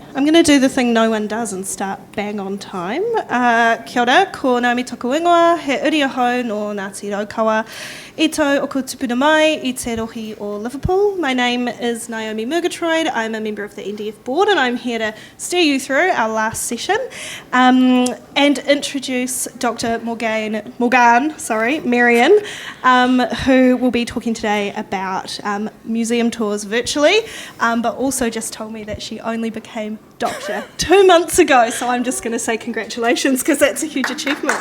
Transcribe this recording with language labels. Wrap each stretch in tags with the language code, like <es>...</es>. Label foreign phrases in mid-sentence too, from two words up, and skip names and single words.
<en>I'm going to do the thing no one does and start bang on time.</en> <mi>Kia ora, ko Naomi toku ingoa, he uri ahau no Ngāti Raukawa. I tau o ko tupuna mai i te rohi o Liverpool.</mi> <en>My name is Naomi Merien. I'm a member of the NDF board and I'm here to steer you through our last session and introduce Dr. Morgane Merien, who will be talking today about museum tours virtually, but also just told me that she only became doctor 2 months ago, so I'm just going to say congratulations because that's a huge achievement.</en>